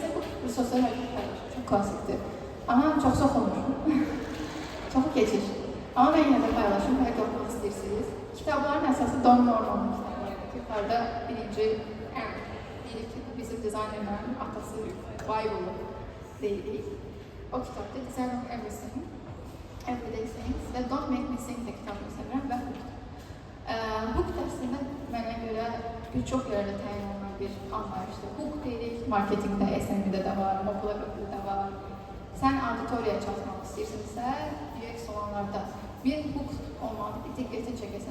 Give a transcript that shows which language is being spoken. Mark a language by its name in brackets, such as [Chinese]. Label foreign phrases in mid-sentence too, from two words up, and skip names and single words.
[Azerbaijani] Bu resurslar hər gün paylaşır, çox klassikdir. Amma çoxsu oxunur, çoxu keçir. Amma mən yenə də paylaşım, bəlkə oxumaq istəyirsiniz. Kitabların əsası Don Norman'ın kitablarıdır. Yuxarıda birinci deyirik ki, bu bizim dizaynerlərin atası Bible'ı deyirik. O kitabda Design of Everything, Everyday Things və Don't Make Me Sing də kitabını sevirəm və Hook. Hook əslində mənə görə bir çox yerdə təyin olunan bir anlayışdır. Hook deyirik, marketingdə, SMB-də də var, mobildə də var. Sən auditoriyaya çatmaq istəyirsinsə, UX olanlarda bir hook olmalı, bir diqqətin çəkəsən.